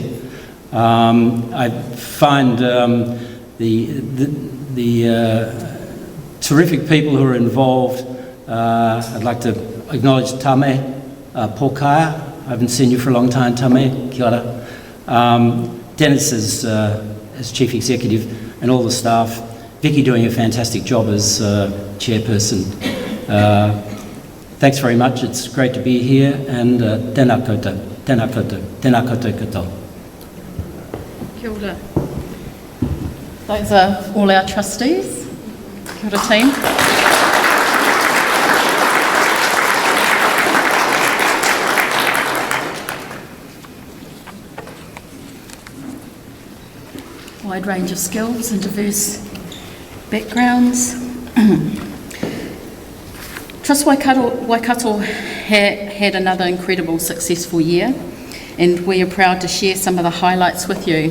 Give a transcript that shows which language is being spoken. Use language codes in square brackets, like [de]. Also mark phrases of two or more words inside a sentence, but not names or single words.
[en] I find the terrific people who are involved. I'd like to acknowledge Tame Pōkaya. I haven't seen you for a long time, Tame. [mi] Kia ora. [en] Dennis as Chief Executive and all the staff. Vicky doing a fantastic job as chairperson. Thanks very much. It's great to be here, and [mi] tēnā koutou, tēnā koutou, tēnā koutou katoa. Kia ora. [en] Those are all our trustees. [mi] Kia ora team. [en] Wide range of skills and diverse backgrounds. Trust Waikato had another incredible successful year, and we are proud to share some of the highlights with you.